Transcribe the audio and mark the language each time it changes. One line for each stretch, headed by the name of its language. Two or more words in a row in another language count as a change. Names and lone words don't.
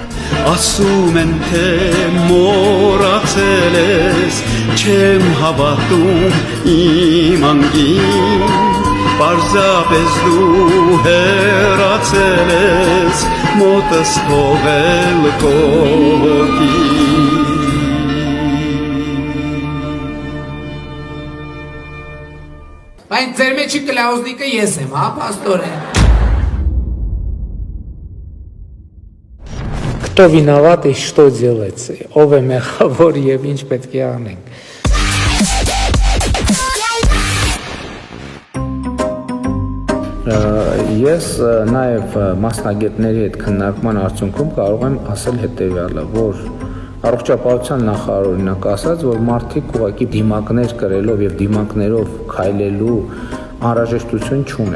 Armenian: Ասում են թե մոռացել ես, չեմ հավատում իմ անգին, պարզապես դու հեռացել ես, մոտս թողել կողոքին։ Բայց ձեր մեջի կլաուզնիկը ես եմ, հա, պաստորեն։
Russian: Кто виноват и что делать?
Armenian: Ով է մեղավոր եւ ինչ պետք է անենք։ Ես նաև մասնագետների հետ քննարկման արդյունքում կարող եմ ասել հետևյալը, որ առողջապահության նախարարը օրինակ ասաց, որ մարդիկ ուղղակի դիմակներ կրելով եւ դիմակներով քայլելու անհրաժեշտություն չունեն։